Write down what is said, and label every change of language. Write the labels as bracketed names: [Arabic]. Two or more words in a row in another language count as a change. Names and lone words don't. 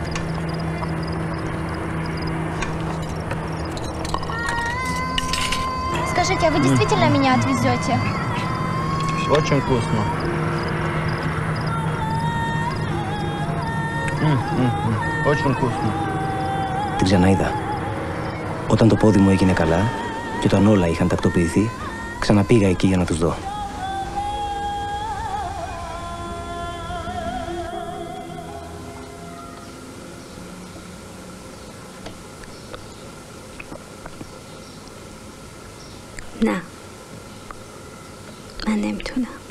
[Russian] Скажите, а вы действительно меня отвезете? Очень вкусно. Очень вкусно. [Greek] Την ξαναείδα. Όταν το πόδι μου έγινε καλά και όταν όλα είχαν τακτοποιηθεί, ξαναπήγα εκεί για να τους δω. [Persian] نه من نمیتونم.